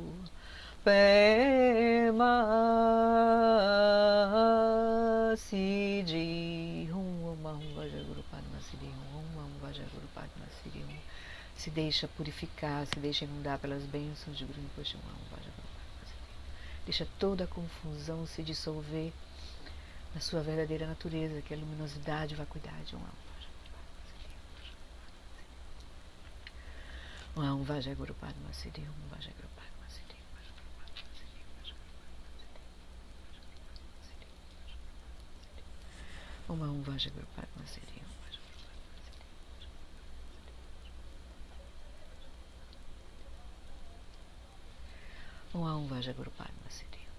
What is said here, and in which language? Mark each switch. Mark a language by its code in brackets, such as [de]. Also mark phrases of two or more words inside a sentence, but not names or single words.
[sa] पेम सिद्धि हूँ वज्र गुरु पद्म सिद्धि हूँ वज्र गुरु पद्म सिद्धि हूँ. [pt] Se deixa purificar, se deixa inundar pelas bênçãos de Guru Rinpoche. Deixa toda a confusão se dissolver na sua verdadeira natureza, que é a luminosidade e vacuidade. [sa] ॐ वज्र गुरु पद्म सिद्धि ॐ वज्र गुरु पद्म सिद्धि ॐ वज्र गुरु पद्म सिद्धि ॐ वज्र गुरु पद्म सिद्धि